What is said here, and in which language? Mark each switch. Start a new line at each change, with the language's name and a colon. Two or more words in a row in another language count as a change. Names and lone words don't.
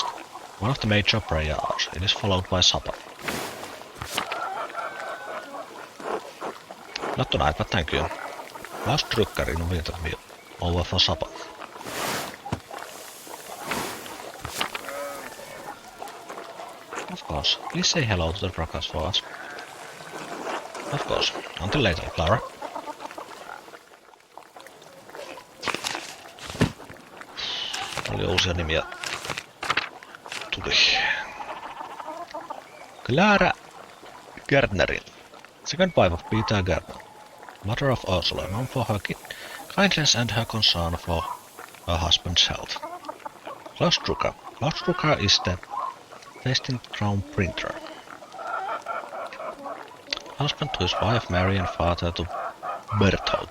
English: One of the major prayer hours. It is followed by supper. Not tonight, but thank you. Lars Drucker invited me over for supper. Of course, please say hello to the Druckers for us. Of course. Until later, Clara.
Finnish: Paljon uusia nimiä tuli. Clara Gärtnerin,
English: second wife of Peter Gärtner, mother of Ursula, known for her kindness and her concern for her husband's health. Klaus Drucker. Klaus Drucker is the testing ground printer. Husband to his wife Mary and father to Berthold.